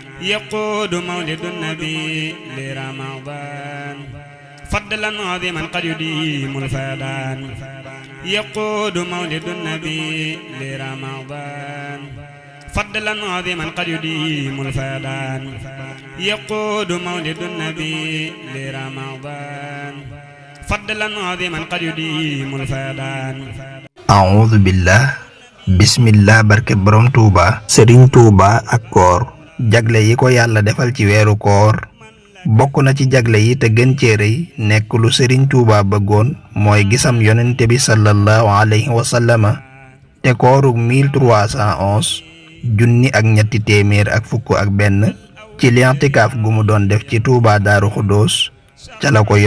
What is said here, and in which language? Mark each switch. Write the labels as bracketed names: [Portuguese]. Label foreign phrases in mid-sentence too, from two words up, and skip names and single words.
[Arabic] يقود مولد النبي لرمضان فضلا عظيما قد يديم الفيضان يقود مولد النبي لرمضان فضلا عظيما قد يديم الفيضان يقود مولد النبي لرمضان فضلا عظيما قد يديم الفيضان أعوذ بالله بسم الله [Wolof] barke borom Touba Serigne Touba ak koor jagle yi ko yàlla defal ci weeru koor bokk na ci jagle yi te gën cee rëy nekk lu Serigne Touba bëggoon mooy gisam yonente bi [Arabic] صلى الله عليه وسلم [Wolof] te koorug 1311 junni ak ñetti téeméer ak fukk ak benn ci li'tikaaf gu mu doon def ci Touba Daaru Xuddoos ca la ko